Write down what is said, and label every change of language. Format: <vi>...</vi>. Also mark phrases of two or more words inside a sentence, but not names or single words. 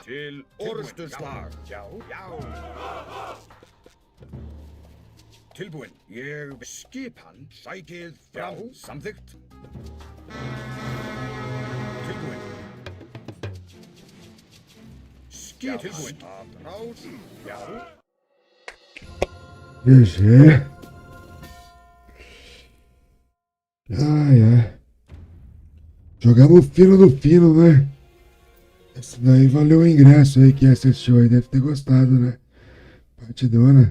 <is>Til orrustuslag. Já, já. Tilbúin. Ég vil. Skipan. Sækið fram. Samþykkt. Tilbúin. Skip. Tilbúin. Rás. Já.</is> <pt>GG. Ai, ai. Jogamos o fino do fino, né? Esse daí valeu o ingresso aí. Quem assistiu aí deve ter gostado, né? Partidona.</pt>